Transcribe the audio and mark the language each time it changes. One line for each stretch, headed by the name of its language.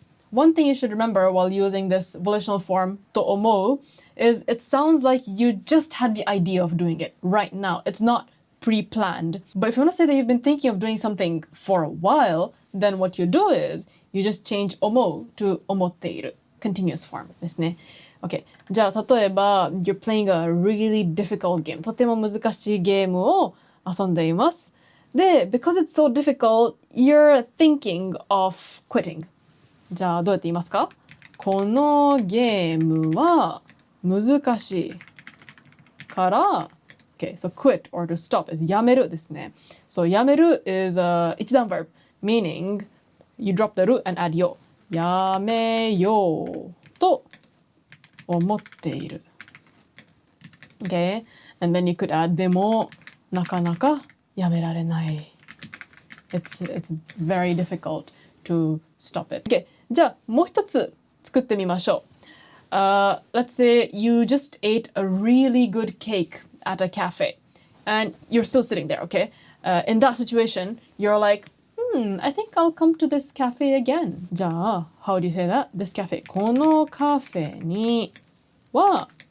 English: One thing you should remember while using this volitional form, to omou, is it sounds like you just had the idea of doing it right now. It's not pre-planned. But if you want to say that you've been thinking of doing something for a while, then what you do is you just change omou to omotteiru, continuous form ですね. Okay.
Japanese: じゃあ例えば
English: you're playing a really difficult game.
Japanese: とても難しいゲームを遊んでいます。
English: で、because it's so difficult, you're thinking of quitting.
Japanese: じゃあどうやって言いますか？このゲームは難しいから、
English: Okay, so quit or to stop is
Japanese: やめるですね。
English: So やめる is a 一段 verb, meaning you drop the ru and add yo.
Japanese: やめようと思っている。
English: Okay, and then you could add
Japanese: でもなかなかやめられない。
English: It's very difficult to stop it.
Japanese: Okay, じゃあもう一つ作ってみましょう。
English: Let's say you just ate a really good cake at a cafe and you're still sitting there, okay? In that situation, you're like, I think I'll come to this cafe again. じゃあ、how do you say that? This cafe.
Japanese: このカフェには